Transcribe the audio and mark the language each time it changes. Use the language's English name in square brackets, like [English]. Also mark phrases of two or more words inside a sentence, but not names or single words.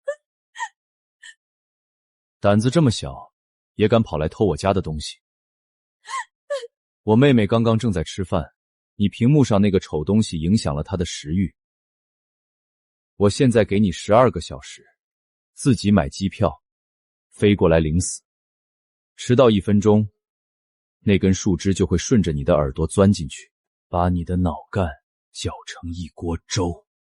[Chinese] 膽子這麼小，也敢跑來偷我家的東西？我妹妹剛剛正在吃飯，你屏幕上那個醜東西影響了她的食慾。我現在給你12個小時，自己買機票，飛過來領死。遲到1分鐘，那根樹枝就會順着你的耳朵鑽進去。把你的腦幹攪成一鍋粥。